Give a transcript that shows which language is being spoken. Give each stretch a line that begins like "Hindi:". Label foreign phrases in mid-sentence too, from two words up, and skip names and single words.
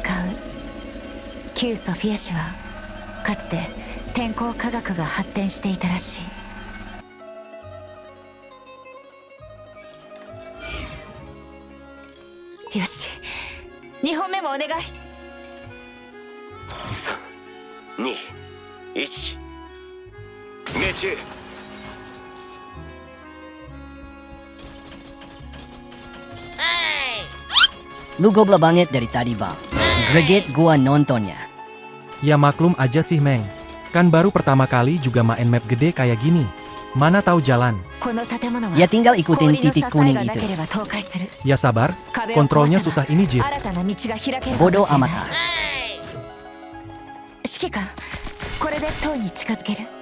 Japanese: 旧ソフィア市はかつて天候科学が発展していたらしい。よし、2本目もお願い。 3、2、1命中。
Indonesian: Lugob banget dari tadi bang. Greget gua nontonnya. Ya maklum aja sih Meng. Kan baru pertama kali juga main map gede kayak gini. Mana tahu jalan. Ya tinggal ikutin titik kuning itu. Ya sabar, kontrolnya susah ini Jir. Bodoh amat.
Japanese: 指揮官、これで塔に近づける。